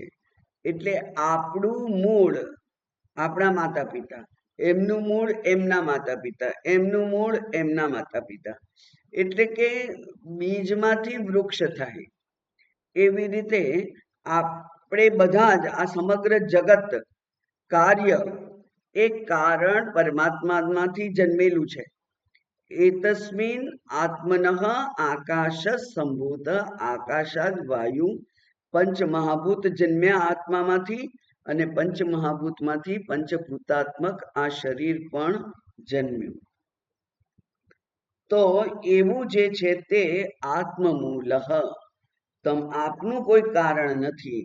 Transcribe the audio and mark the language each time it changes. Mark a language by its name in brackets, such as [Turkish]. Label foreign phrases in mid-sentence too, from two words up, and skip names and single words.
[Gujarati] એટલે આપણું મૂળ આપણા માતા પિતા, એમનું મૂળ એમના માતા પિતા, એમનું મૂળ એમના માતા પિતા, એટલે કે બીજમાંથી વૃક્ષ થાય. એવી રીતે આપણે બધા જ આ સમગ્ર જગત કાર્ય એ કારણ પરમાત્મામાંથી જન્મેલું છે. [Sanskrit] एतस्मिन् आत्मनः आकाश संभूत आकाशाद वायु [Gujarati] પંચમહાભૂત જન્મ્યા આત્મામાંથી અને પંચમહાભૂતમાંથી પંચભૂતાત્મક આ શરીર પણ જન્મ્યું. તો એવું જે છે તે આત્મમૂલઃ, આપનું કોઈ કારણ નથી.